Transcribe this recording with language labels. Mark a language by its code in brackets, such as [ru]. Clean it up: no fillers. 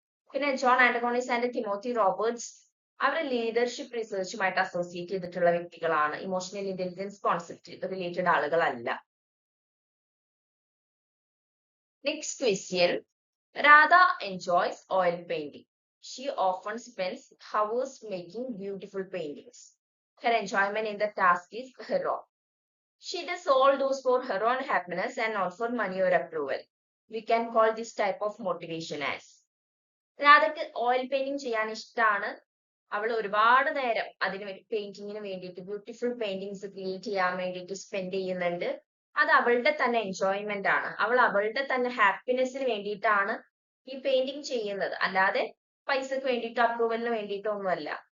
[ml] പിന്നെ John ആന്റഗോണിസ് and Timothy Roberts our leadership റിസർച്ചുമായിട്ട് associate ചെയ്തിട്ടുള്ള വ്യക്തികളാണ്. ഇമോഷണൽ ഇന്റലിജൻസ് കോൺസെപ്റ്റ് റിലേറ്റഡ് ആളുകളല്ല. [en] Next question, Radha enjoys oil painting. She often spends hours making beautiful paintings. Her enjoyment in the task is her own. She does all those for her own happiness and not for money or approval. We can call this type of motivation as. [ml] രാധയ്ക്ക് oil painting ചെയ്യാൻ ഇഷ്ടമാണ്. അവൾ ഒരുപാട് നേരം അതിന് പെയിന്റിങ്ങിന് വേണ്ടിയിട്ട്, beautiful paintings create ചെയ്യാൻ വേണ്ടിയിട്ട് spend ചെയ്യുന്നുണ്ട്. അത് അവളുടെ തന്നെ എൻജോയ്മെന്റ് ആണ്. അവൾ അവളുടെ തന്നെ ഹാപ്പിനെസ്സിന് വേണ്ടിയിട്ടാണ് ഈ പെയിന്റിങ് ചെയ്യുന്നത്, അല്ലാതെ പൈസക്ക് വേണ്ടിയിട്ടോ അപ്രൂവലിന് വേണ്ടിയിട്ടോ ഒന്നുമല്ല.